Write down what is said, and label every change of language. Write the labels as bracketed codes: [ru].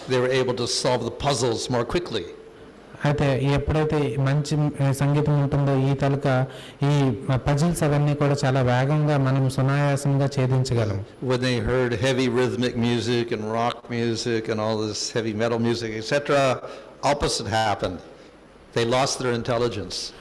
[en] They were able to solve the puzzles more quickly. [te] అయితే ఎప్పుడైతే మంచి సంగీతం ఉంటుందో ఈ పజిల్స్ అవన్నీ కూడా చాలా వేగంగా మనం సునాయాసంగా ఛేదించగలం. [en] When they heard heavy rhythmic music and rock music and all this heavy metal music, etc., opposite happened. They lost their intelligence.